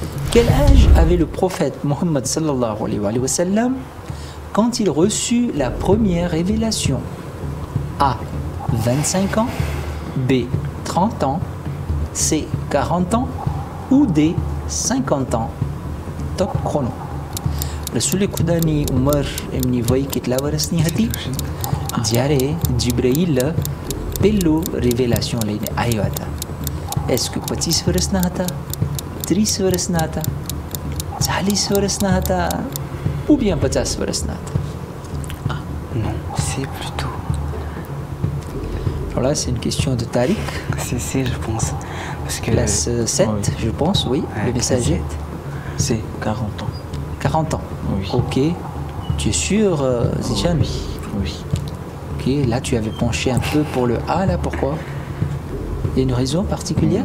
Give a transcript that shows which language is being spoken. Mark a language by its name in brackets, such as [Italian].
[French] Quel âge avait le prophète Mohammed sallallahu alayhi wa sallam quand il reçut la première révélation? A. 25 ans, B. 30 ans, C. 40 ans ou D. 50 ans. Top chrono. [Gujarati] રસૂલે ખુદાની ઉંમર એમની વય કેટલા વર્ષની હતી જ્યારે જિબ્રાઈલ પહેલું રિવેલાશન લઈને આવ્યા હતા? એસ કે 25 વર્ષના હતા, 30 વર્ષના હતા, 40 વર્ષના હતા [French] ou bien [Gujarati] 50 વર્ષના હતા? [French] Non, c'est plutôt... Voilà, c'est une question de Tariq. C'est, je pense. Parce que... Classe 7, oui. je pense, oui, Ouais, le classe messager. 7. C'est 40 ans. 40 ans. Oui. Ok. Tu es sûr, Zichan? Oui. Oui. Ok, là tu avais penché un peu pour le A, là, pourquoi? Il y a une raison particulière?